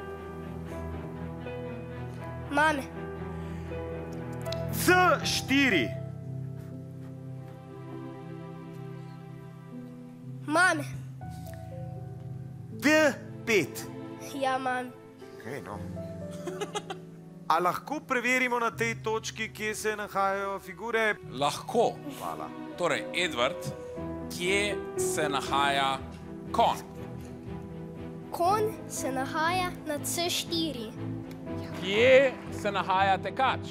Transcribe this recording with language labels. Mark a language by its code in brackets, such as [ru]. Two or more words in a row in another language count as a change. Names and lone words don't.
[sl] Mam. C4. Mam. D5. Ja, mam. Okej, no. A lahko preverimo na tej točki, kje se nahajajo figure? Lahko. Hvala. Torej, Edvard, kje se nahaja kon? Kon se nahaja na C4. Kje se nahaja tekač?